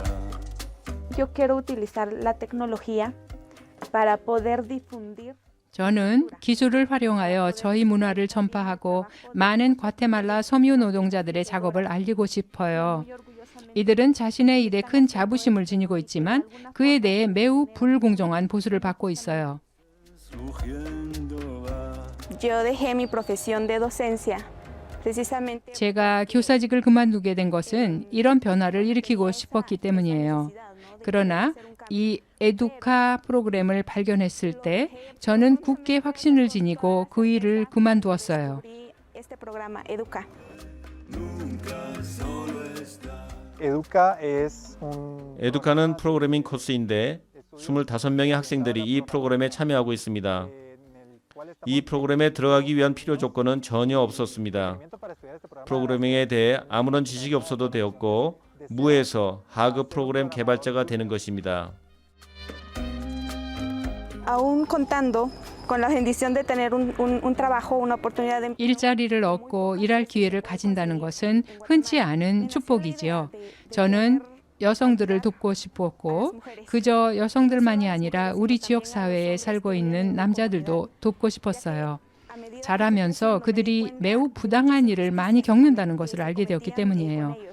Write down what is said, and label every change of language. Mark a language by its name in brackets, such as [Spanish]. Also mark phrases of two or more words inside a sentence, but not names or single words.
[Spanish] Yo quiero utilizar la tecnología para poder difundir. [Korean] 저는 기술을 활용하여 저희 문화를 전파하고 많은 과테말라 섬유 노동자들의 작업을 알리고 싶어요. 이들은 자신의 일에 큰 자부심을 지니고 있지만 그에 대해 매우 불공정한 보수를 받고 있어요. [Spanish] Yo dejé mi profesión de docencia precisamente. [Korean] 제가 교사직을 그만두게 된 것은 이런 변화를 일으키고 싶었기 때문이에요. 그러나 이 에두카 프로그램을 발견했을 때 저는 굳게 확신을 지니고 그 일을 그만두었어요. [Spanish] Este programa Educa. [Korean] 에두카는 프로그래밍 코스인데 25명의 학생들이 이 프로그램에 참여하고 있습니다. 이 프로그램에 들어가기 위한 필요 조건은 전혀 없었습니다. 프로그래밍에 대해 아무런 지식이 없어도 되었고 무에서 하급 프로그램 개발자가 되는 것입니다. [Spanish] Aún contando con la bendición de tener un trabajo, una oportunidad de [Korean] 일자리를 얻고 일할 기회를 가진다는 것은 흔치 않은 축복이지요. 저는 여성들을 돕고 싶었고 그저 여성들만이 아니라 우리 지역 사회에 살고 있는 남자들도 돕고 싶었어요. 자라면서 그들이 매우 부당한 일을 많이 겪는다는 것을 알게 되었기 때문이에요.